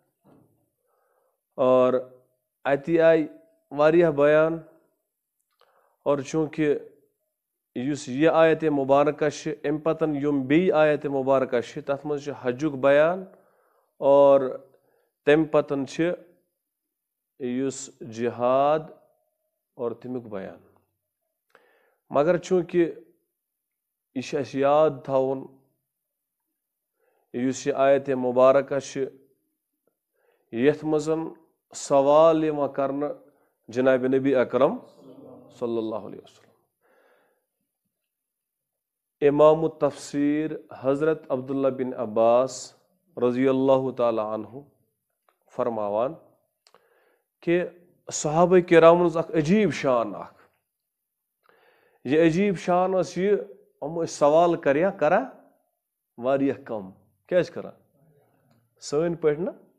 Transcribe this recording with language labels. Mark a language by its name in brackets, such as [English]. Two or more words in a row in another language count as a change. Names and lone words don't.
[Kashmiri] اور اَتی آیہِ واریاہ بیان اور چوٗنٛکہِ یُس یہِ آیت مبارکہ چھِ اَمہِ پتہٕ یِم بیٚیہِ آیت مبارکہ چھِ تَتھ منٛز چھِ حجُک بیان اور تَمہِ پتہٕ چھِ یُس جِہاد اور تَمیُک بیان. مگر چوٗنٛکہِ یہِ چھِ اَسہِ یاد تھاوُن یُس یہِ آیت مبارکہ چھِ یَتھ منٛز سوال یِوان کرنہٕ جنابِ نبی اکرم [Arabic] صلی اللہ علیہ وسلم. [Kashmiri] امام التفسیر حضرت عبداللہ بن عباس [Arabic] رضی اللہ تعالیٰ عنہ [Kashmiri] فرماوان کہ صحابہ کرامن اکھ عجیب شان اکھ. یہ عجیب شان ٲس یہِ یِم ٲسۍ سوال کران واریاہ کم. کیازِ کران؟ سٲنۍ پٲٹھۍ نہ.